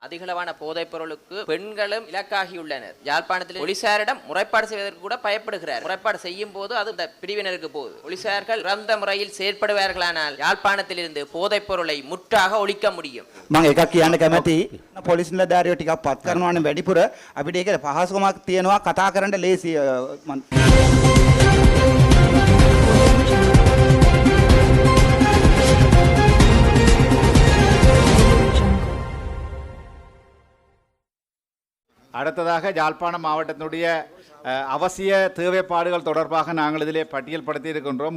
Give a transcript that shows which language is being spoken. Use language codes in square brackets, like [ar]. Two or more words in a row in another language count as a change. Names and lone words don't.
[ta] அதிகளவான போதைப் பொருளுக்கு பெண்களும் இலக்காகியுள்ளனர். யாழ்ப்பாணத்தில் போலீசாரிடம் முறைப்பாடு செய்வதற்கு கூட பயப்படுகிறார். முறைப்பாடு செய்யும் போது அது இந்த பிரிவினருக்கு போகுது. போலீசார்கள் சிறந்த முறையில் செயற்படுவார்களானால் யாழ்ப்பாணத்தில் இருந்து போதைப் பொருளை முற்றாக ஒழிக்க முடியும். [si] මම එකක් කියන්න කැමතියි. පොලිස් නිලධාරියෝ ටිකක් පත් කරනවා නම් වැඩිපුර අපිට ඒක පහසුකමක් තියෙනවා කතා කරන්න ලේසි. [ta] அடுத்ததாக யாழ்ப்பாணம் மாவட்டத்தினுடைய அவசிய தேவைப்பாடுகள் தொடர்பாக நாங்கள் இதிலே பட்டியல்படுத்தி இருக்கின்றோம்.